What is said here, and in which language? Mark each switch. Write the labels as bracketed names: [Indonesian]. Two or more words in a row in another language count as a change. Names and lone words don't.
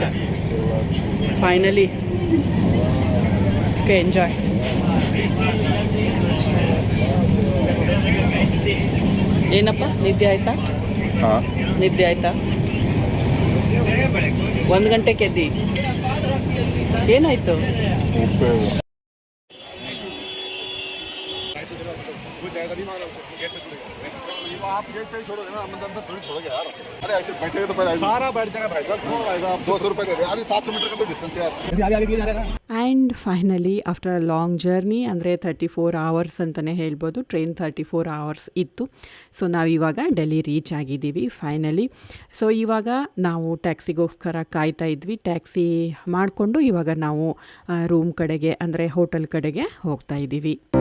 [English] finally okay enjoy. [Kannada] ಏನಪ್ಪ ನಿದ್ದೆ ಆಯಿತಾ? ಹಾಂ ನಿದ್ದೆ ಆಯಿತಾ? 1 ಗಂಟೆಗೆ ಎದ್ದಿ. ಏನಾಯಿತು? [Hindi] आप गेट पे ही छोड़ोगे ना, अंदर थोड़ी छोड़ोगे यार. अरे ऐसे बैठेगे तो पहले सारा बैठ जाएगा भाई साहब. क्यों भाई साहब 200 रुपये दे दे यार. 700 मीटर का तो डिस्टेंस है यार. [English] and finally after a long journey ಅಂದರೆ 34 hours [Kannada] ಅಂತಲೇ ಹೇಳ್ಬೋದು. ಟ್ರೈನ್ 34 hours ಇತ್ತು. ಸೊ ನಾವಿವಾಗ ಡೆಲ್ಲಿ ರೀಚ್ ಆಗಿದ್ದೀವಿ ಫೈನಲಿ. ಸೊ ಇವಾಗ ನಾವು ಟ್ಯಾಕ್ಸಿಗೋಸ್ಕರ ಕಾಯ್ತಾ ಇದ್ವಿ. ಟ್ಯಾಕ್ಸಿ ಮಾಡಿಕೊಂಡು ಇವಾಗ ನಾವು ರೂಮ್ ಕಡೆಗೆ ಅಂದರೆ ಹೋಟೆಲ್ ಕಡೆಗೆ ಹೋಗ್ತಾ ಇದ್ದೀವಿ.